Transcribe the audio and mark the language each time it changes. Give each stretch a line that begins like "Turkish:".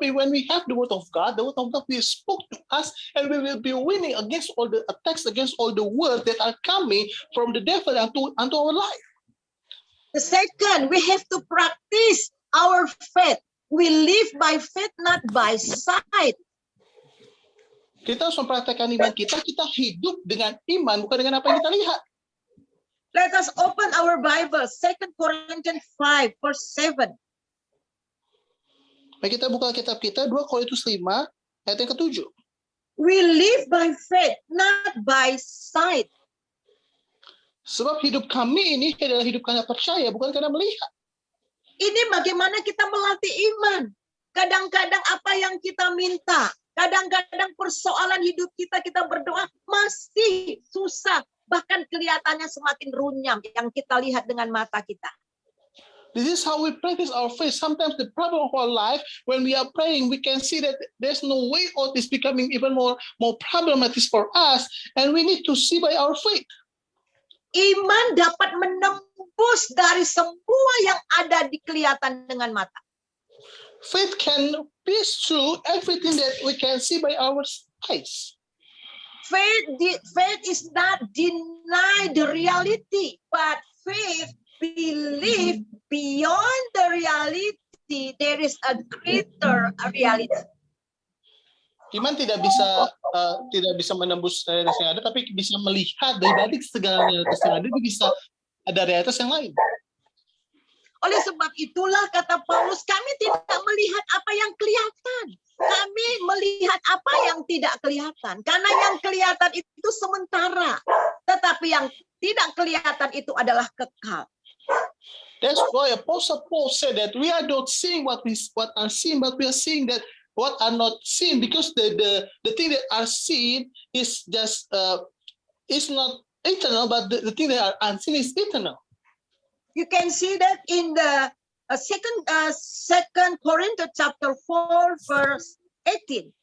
English: When we have the word of God will spoke to us, and we will be winning against all the attacks, against all the words that are coming from the devil unto our life. The second, we have to practice our faith. We live by faith, not by sight.
Indonesian: Kita harus mempraktekkan iman kita hidup dengan iman, bukan dengan apa yang kita lihat.
English: Let us open our Bible, 2 Corinthians 5, verse 7.
Indonesian: Mari kita buka kitab kita, 2 Korintus 5, ayat yang ke-7.
English: We live by faith, not by sight.
Indonesian: Sebab hidup kami ini adalah hidup karena percaya, bukan karena melihat. Ini bagaimana kita melatih iman. Kadang-kadang apa yang kita minta, Kadang-kadang persoalan hidup kita berdoa masih susah. Bahkan kelihatannya semakin runyam yang kita lihat dengan mata kita.
English: This is how we practice our faith. Sometimes the problem of our life, when we are praying, we can see that there's no way out. It's becoming even more problematic for us, and we need to see by our faith.
Indonesian: Iman dapat menembus dari semua yang ada di kelihatan dengan mata.
English: Faith can pierce through everything that we can see by our eyes. Faith is not deny the reality, but faith believe beyond the reality there is a greater reality.
Indonesian: Iman tidak bisa menembus realitas yang ada, tapi bisa melihat dari balik segala realitas yang ada, bisa ada realitas yang lain. Oleh sebab itulah kata Paulus, kami tidak melihat apa yang kelihatan. Kami melihat apa yang tidak kelihatan. Karena yang kelihatan itu sementara. Tetapi yang tidak kelihatan itu adalah kekal.
English: That's why Apostle Paul said that we are not seeing what are seen, but we are seeing that what are not seen, because the thing that are seen is just is not eternal, but the thing that are unseen is eternal. You can see that in the second Corinthians chapter 4 verse 18.